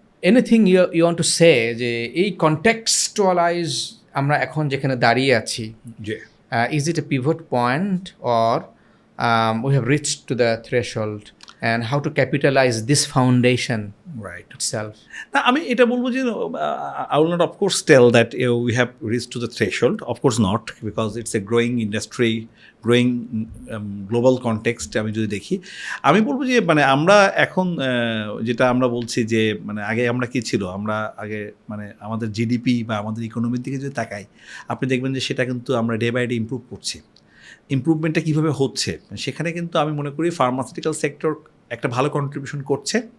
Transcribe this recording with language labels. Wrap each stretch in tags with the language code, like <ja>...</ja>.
<en>anything you want to say</en> <bn>যে এই কনটেক্সচুয়ালাইজ আমরা এখন যেখানে দাঁড়িয়ে আছি,</bn> <en>Is it a pivot point or we have reached to the threshold and how to capitalize this foundation itself?</en> <bn>না, আমি এটা বলবো যে</bn> <en>I will not of course tell that we have reached to the threshold. Of course not, because it's a growing industry, growing global context.</en> <bn>আমি যদি দেখি, আমি বলবো যে মানে আমরা এখন যেটা আমরা বলছি যে মানে আগে আমরা কি ছিল, আমরা আগে মানে আমাদের জিডিপি বা আমাদের ইকোনমির দিকে যদি তাকাই, আপনি দেখবেন যে সেটা কিন্তু আমরা</bn> <en>day by day</en> <bn>ইমপ্রুভ করছি। ইমপ্রুভমেন্টটা কীভাবে হচ্ছে, সেখানে কিন্তু আমি মনে করি ফার্মাসিউটিক্যাল সেক্টর একটা ভালো কন্ট্রিবিউশন করছে।</bn>